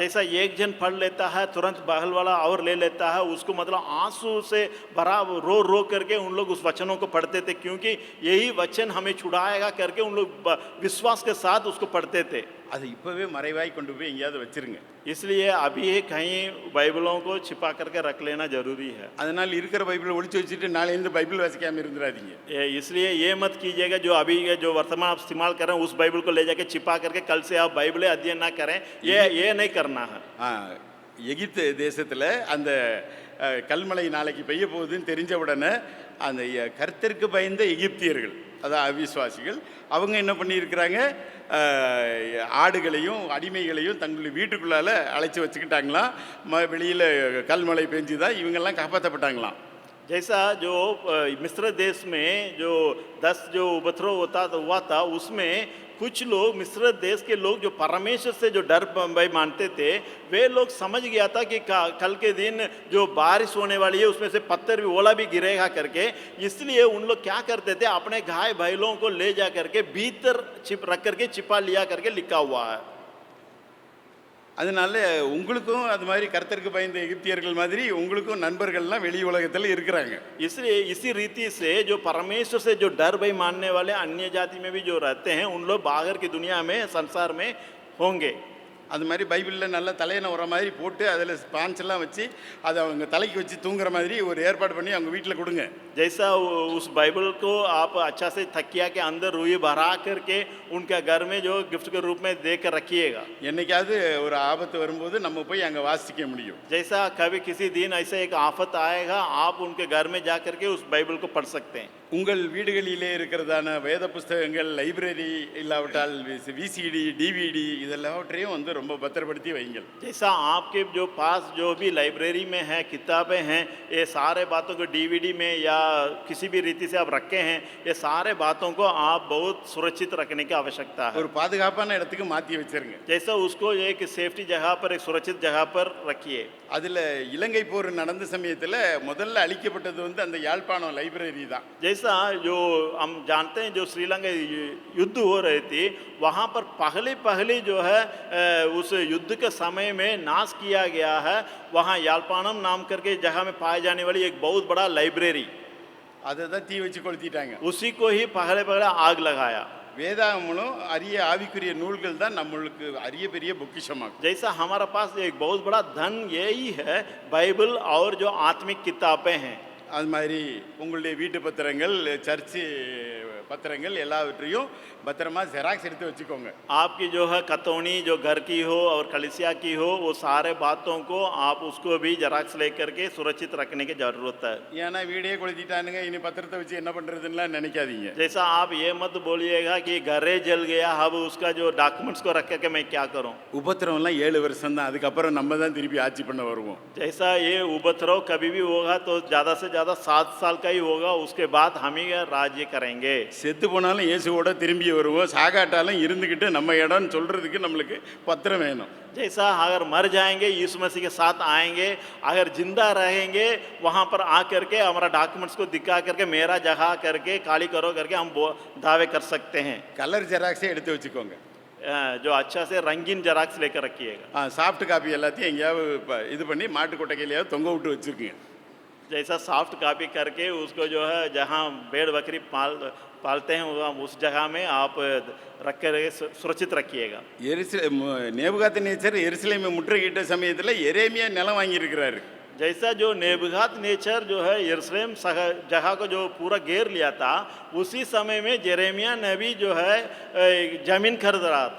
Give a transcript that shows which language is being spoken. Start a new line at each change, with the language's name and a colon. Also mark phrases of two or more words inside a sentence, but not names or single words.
Hindi: जैसा एक जन पढ़ लेता है, तुरंत बगल वाला और ले लेता है, उसको मतलब आंसू से भरा रो रो करके उन लोग उस वचनों को पढ़ते थे, क्योंकि यही वचन हमें छुड़ाएगा करके उन लोग विश्वास के साथ उसको पढ़ते थे।
Tamil: அது இப்போவே மறைவாய் கொண்டு போய் எங்கேயாவது வச்சிருங்க.
Hindi: इसलिए अभी कहीं बाइबलों को छिपा करके रख लेना जरूरी है।
Tamil: அதனால் இருக்கிற பைபிளை ஒளிச்சு வச்சுட்டு நாளையிருந்து பைபிள் வாசிக்காமல் இருந்துடாதீங்க.
Hindi: इसलिए ये मत कीजिएगा जो अभी जो वर्तमान आप इस्तेमाल कर रहे हैं उस बाइबल को ले जाके छिपा करके कल से आप बाइबलें अध्ययन ना करें, ये नहीं करना है।
Tamil: எகிப்து தேசத்தில் அந்த கல்மழை நாளைக்கு பெய்ய போகுதுன்னு தெரிஞ்ச உடனே அந்த கர்த்தருக்கு பயந்த எகிப்தியர்கள், அதான் அவிசுவாசிகள், அவங்க என்ன பண்ணியிருக்கிறாங்க, ஆடுகளையும் அடிமைகளையும் தங்களுடைய வீட்டுக்குள்ளால அழைச்சி வச்சுக்கிட்டாங்களாம். வெளியில் கல்மழை பெஞ்சு தான் இவங்கெல்லாம் காப்பாற்றப்பட்டாங்களாம்.
Hindi: जैसा जो मिस्र देश में जो 10 जो उपद्रव हुआ था उसमें कुछ लोग मिस्र देश के लोग जो परमेश्वर से जो डर भय मानते थे, वे लोग समझ गया था कि कल के दिन जो बारिश होने वाली है उसमें से पत्थर भी ओला भी गिरेगा करके, इसलिए उन लोग क्या करते थे, अपने गाय बैलों को ले जा करके भीतर रख करके छिपा लिया करके लिखा हुआ है।
Tamil: அதனால உங்களுக்கும் அது மாதிரி கர்த்தருக்கு பயந்த எகிப்தியர்கள் மாதிரி உங்களுக்கும் நண்பர்கள்லாம் வெளி உலகத்தில் இருக்கிறாங்க.
Hindi: इसलिए इसी रीति से जो परमेश्वर से जो डर भय मानने वाले अन्य जाति में भी जो रहते हैं उन लोग बाहर की दुनिया में संसार में होंगे।
Tamil: அது மாதிரி பைபிளில் நல்லா தலையணை வர மாதிரி போட்டு அதில் ஸ்பான்ஸ்லாம் வச்சு அதை அவங்க தலைக்கு வச்சு தூங்குற மாதிரி ஒரு ஏற்பாடு பண்ணி அவங்க வீட்டில் கொடுங்க.
Hindi: जैसा उस बाइबल को आप अच्छा से तकिया के अंदर रुई भरा करके उनके घर में जो गिफ्ट के रूप में दे कर रखिएगा।
Tamil: என்னைக்காவது ஒரு ஆபத்து வரும்போது நம்ம போய் அங்கே வாசிக்க முடியும்.
Hindi: जैसा कभी किसी दिन ऐसा एक आफत आएगा, आप उनके घर में जा करके उस बाइबल को पढ़ सकते हैं।
Tamil: உங்கள் வீடுகளிலே இருக்கிறதான வேத புஸ்தகங்கள், லைப்ரரி இல்லாவிட்டால் விசிடி, டிவிடி இதெல்லாவற்றையும் வந்து ரொம்ப பத்திரப்படுத்தி வைங்கள்.
Hindi: जैसा आपके जो पास जो भी लाइब्रेरी में है किताबें हैं, ये सारे बातों को डीवीडी में या किसी भी रीति से आप रखे हैं, ये सारे बातों को आप बहुत सुरक्षित रखने की आवश्यकता है।
Tamil: ஒரு பாதுகாப்பான இடத்துக்கு மாற்றி வச்சிருங்க.
Hindi: जैसा उसको एक सेफ्टी जगह पर, एक सुरक्षित जगह पर रखिए।
Tamil: அதில் இலங்கை போர் நடந்த சமயத்தில் முதல்ல அழிக்கப்பட்டது வந்து அந்த யாழ்ப்பாணம் லைப்ரரி தான்.
Hindi: जैसा जो हम जानते हैं जो श्रीलंका युद्ध हो रही थी, वहाँ पर पहले जो है उस युद्ध के समय में नाश किया गया है, वहाँ यालपानम नाम करके जगह में पाए जाने वाली एक बहुत बड़ा लाइब्रेरी,
Tamil: அதை தான் தீ வச்சு கொளுத்திட்டாங்க.
Hindi: उसी को ही पहले आग लगाया।
Tamil: வேதாகமலும் அரிய ஆவிக்குரிய நூல்கள் தான் நம்மளுக்கு அரிய பெரிய பொக்கிஷமாகும்.
Hindi: जैसा हमारा पास एक बहुत बड़ा धन यही है बाइबल और जो आत्मिक किताबें हैं।
Tamil: அது மாதிரி உங்களுடைய வீட்டு பத்திரங்கள், சர்ச்சு பத்திரங்கள் எல்லாவற்றையும் பத்திரமா ஜெராக்ஸ் எடுத்து வச்சுக்கோங்க.
Hindi: आपकी जो है कतौनी जो घर की हो और कलिसिया की हो वो सारे बातों को आप उसको भी जराक्स लेकर के सुरक्षित रखने की ज़रूरत है।
Tamil: ஏன்னா வீடே கொளுத்திட்டானுங்க, இனி பத்திரத்தை வச்சு என்ன பண்ணுறதுன்னெலாம் நினைக்காதீங்க.
Hindi: जैसा आप ये मत बोलिएगा कि घरे जल गया अब उसका जो डॉक्यूमेंट्स को रख के मैं क्या करूं।
Tamil: உபத்திரம்லாம் 7 வருஷம் தான், அதுக்கப்புறம் நம்ம தான் திருப்பி ஆட்சி பண்ண வருவோம்.
Hindi: जैसा ये उपद्रव कभी भी होगा तो ज़्यादा से ज़्यादा 7 साल का ही होगा, उसके बाद हम ही राज्य करेंगे।
Tamil: செத்து போனாலும் இயேசுவோட திரும்பி வருவோம், சாகாட்டாலும் இருந்துக்கிட்டு நம்ம இடம்னு சொல்கிறதுக்கு நம்மளுக்கு பத்திரம் வேணும்.
Hindi: जैसा अगर मर जाएंगे यीशु मसीह के साथ आएंगे, अगर जिंदा रहेंगे वहाँ पर आकर के हमारा डॉक्यूमेंट्स को दिखा करके मेरा जगह करके खाली करो करके हम दावे कर सकते हैं।
Tamil: கலர் ஜெராக்ஸே எடுத்து வச்சுக்கோங்க.
Hindi: जो अच्छा से रंगीन जराक्स लेकर रखिएगा।
English: soft copy
Tamil: எல்லாத்தையும் எங்கேயாவது இது பண்ணி மாட்டு கொட்டைக்கையிலையாவது தொங்க விட்டு வச்சுருக்கீங்க.
Hindi: जैसा
English: soft copy
Hindi: करके उसको जो है जहाँ भेड़ बकरी पालते हैं उस जगह में आप रख कर सुरक्षित रखिएगा।
Tamil: நேபுகாத் நேச்சர் எருசலேமை முற்றுகையிட்ட சமயத்தில் எரேமியா நிலம் வாங்கியிருக்கிறாரு.
Hindi: जैसा जो नेबुगात नेचर जो है यरूशलेम जगह को जो पूरा घेर लिया था, उसी समय में जेरेमिया नबी जो है जमीन खरीद रहा था।